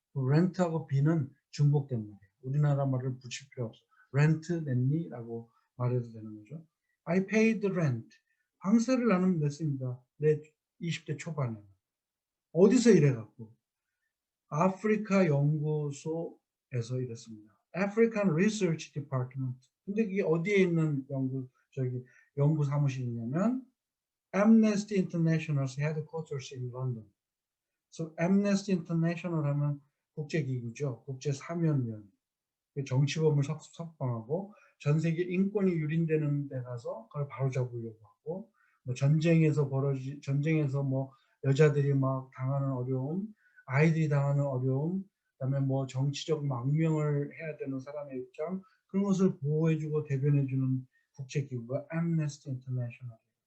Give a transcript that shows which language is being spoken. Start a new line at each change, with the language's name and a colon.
Korean: 렌트하고 비는 중복된 말이에요. 우리나라 말을 붙일 필요 없어. 렌트 냈니? 라고 말해도 되는 거죠.
English: I paid rent.
Korean: 방세를 나는 냈습니다. 내 20대 초반에. 어디서 일해갖고? 아프리카 연구소에서 일했습니다. African Research Department. 근데 그게 어디에 있는 연구 사무실이냐면
English: Amnesty International's headquarters in London.
Korean: So Amnesty International 하면 국제기구죠. 국제사면위원. 정치범을 석방하고 전 세계 인권이 유린되는 데 가서 그걸 바로잡으려고 하고 뭐 전쟁에서 뭐 여자들이 막 당하는 어려움, 아이들이 당하는 어려움, 그다음에 뭐 정치적 망명을 해야 되는 사람의 입장 그런 것을 보호해주고 대변해주는 국제기구가 Amnesty International.